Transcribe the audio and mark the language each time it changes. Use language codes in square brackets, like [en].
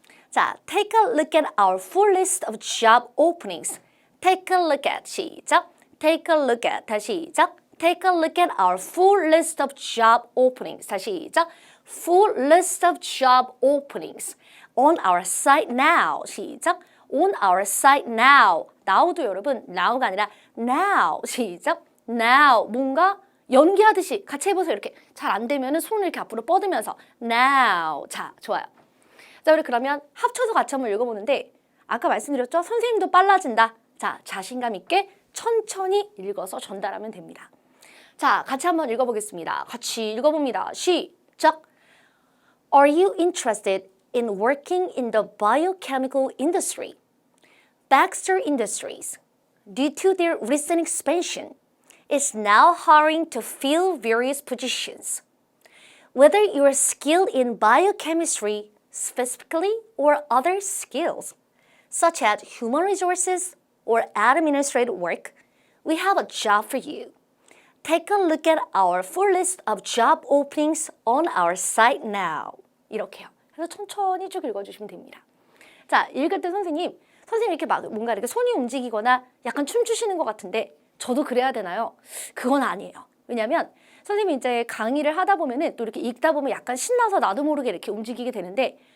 [en] 자 take a look at our full list of job openings take a look at 시작 take a look at 다시 시작 take a look at our full list of job openings 다시 시작 full list of job openings on our site now 시작 on our site now now도 여러분 now가 아니라 now 시작 now [ko] 뭔가 연기하듯이 같이 해보세요. 이렇게 잘 안 되면 손을 이렇게 앞으로 뻗으면서 now 자 좋아요. 자 우리 그러면 합쳐서 같이 한번 읽어보는데 아까 말씀드렸죠? 선생님도 빨라진다. 자 자신감 있게 천천히 읽어서 전달하면 됩니다. 자, 같이 한번 읽어보겠습니다. 같이 읽어봅니다. 시작! [en] Are you interested in working in the biochemical industry? Baxter Industries, due to their recent expansion, is now hiring to fill various positions. Whether you are skilled in biochemistry specifically or other skills, such as human resources or administrative work, we have a job for you. Take a look at our full list of job openings on our site now. [ko] 이렇게요. 그래서 천천히 쭉 읽어주시면 됩니다. 자, 읽을 때 선생님 이렇게 막 뭔가 이렇게 손이 움직이거나 약간 춤추시는 것 같은데 저도 그래야 되나요? 그건 아니에요. 왜냐면 선생님이 이제 강의를 하다 보면은 또 이렇게 읽다 보면 약간 신나서 나도 모르게 이렇게 움직이게 되는데